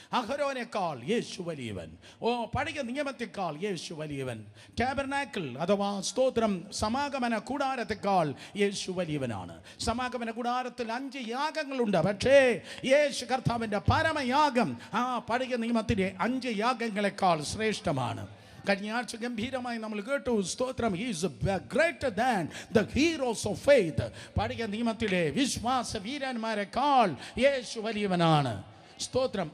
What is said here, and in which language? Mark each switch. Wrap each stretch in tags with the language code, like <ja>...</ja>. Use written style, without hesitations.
<ml>അഹരോനേക്കാൾ യേശു വലിയവൻ. പഴയ നിയമത്തെക്കാൾ യേശു വലിയവൻ. ടാബർനാക്കിൾ അഥവാ സ്തോത്രം സമാഗമന കൂടാരത്തെക്കാൾ യേശു വലിയവനാണ്. സമാഗമന കൂടാരത്തിൽ 5 യാഗങ്ങളുണ്ട്. പക്ഷേ യേശു കർത്താവിൻ്റെ പരമയാഗം പഴയ നിയമത്തിലെ 5 യാഗങ്ങളെക്കാൾ ശ്രേഷ്ഠമാണ്. കഴിഞ്ഞ ആഴ്ച ഗംഭീരമായി നമ്മൾ കേട്ടു. സ്തോത്രം</ml> <en>he is greater than the heroes of faith.</en> <ml>പഴയ നിയമത്തിലെ വിശ്വാസ വീരന്മാരെക്കാൾ യേശു വലിയവനാണ്. സ്തോത്രം.</ml>